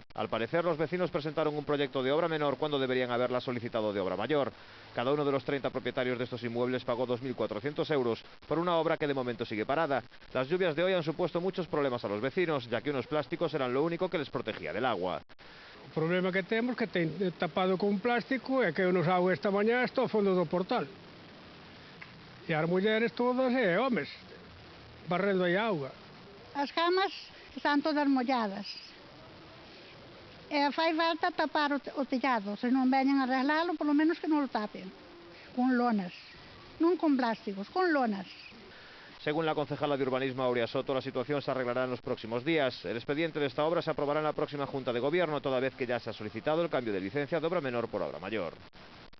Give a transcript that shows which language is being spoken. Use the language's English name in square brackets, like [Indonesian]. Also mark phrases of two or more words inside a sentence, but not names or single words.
[Spanish] Al parecer, los vecinos presentaron un proyecto de obra menor cuando deberían haberla solicitado de obra mayor. Cada uno de los 30 propietarios de estos inmuebles pagó 2.400 euros por una obra que de momento sigue parada. Las lluvias de hoy han supuesto muchos problemas a los vecinos, ya que unos plásticos eran lo único que les protegía del agua. [Galician] O problema que temos que ten tapado con plástico e que nos auga esta mañá está ao fondo do portal. E as mulleres todas e homes barrendo aí auga. As camas están todas molladas. E fai falta tapar o tellado. Se non veñen a arreglalo, polo menos que non o tapen. Con lonas. Non con plásticos, con lonas. [Spanish] Según la concejala de Urbanismo, Aurea Soto, la situación se arreglará en los próximos días. El expediente de esta obra se aprobará en la próxima Junta de Gobierno, toda vez que ya se ha solicitado el cambio de licencia de obra menor por obra mayor.